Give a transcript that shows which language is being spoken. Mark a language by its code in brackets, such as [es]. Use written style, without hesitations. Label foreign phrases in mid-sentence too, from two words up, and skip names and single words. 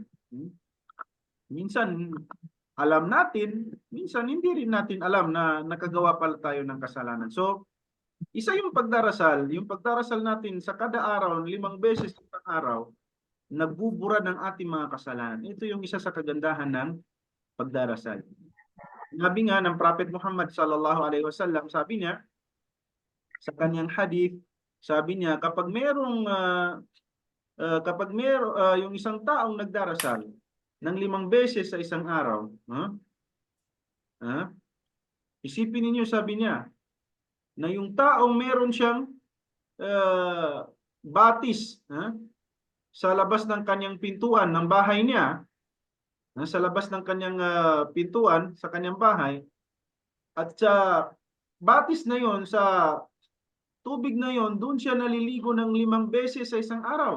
[tl] Minsan alam natin, minsan hindi rin natin alam na nakagawa pala tayo ng kasalanan. So, isa yung pagdarasal natin sa kada araw, 5 beses sa araw, nagbubura ng ating mga kasalanan. Ito yung isa sa kagandahan ng pagdarasal. Sabi nga ng Prophet Muhammad [ar] صلى الله عليه وسلم, [tl] sabi niya sa kanyang hadith, sabi niya kapag yung isang taong nagdarasal ng 5 beses sa isang araw, isipin ninyo, sabi niya, na yung taong meron siyang batis sa labas ng kanyang pintuan ng bahay niya, sa labas ng kanyang pintuan sa kanyang bahay, at sa batis na yon, sa tubig na yon, doon siya naliligo ng 5 beses sa isang araw.